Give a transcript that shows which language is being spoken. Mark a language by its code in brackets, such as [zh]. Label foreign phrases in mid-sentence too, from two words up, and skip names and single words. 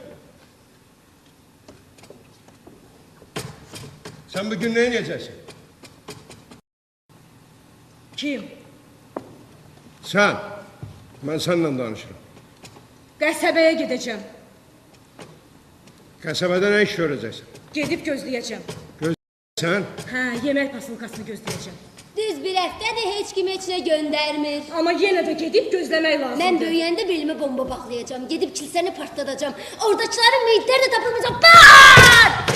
[tr] Sen bugün ne yiyeceksin? Kim? Sen. Ben seninle danışırım. [az] Qəsəbəyə gedəcəm. [tr] Kasabada ne iş göreceksin? [az] Gedib gözləyəcəm. [tr] Sen. [az] Hə, yemək pasulkasını gözləyəcəm. Düz bir həftədir heç kim heç nə göndərmir. Amma yenə də gedib gözləmək Mən lazımdır. böyüyəndə belimə bomba bağlayacağam. Gedib kilsəni partladacağım. Oradakıların meyitləri də tapılmayacaq. Pat!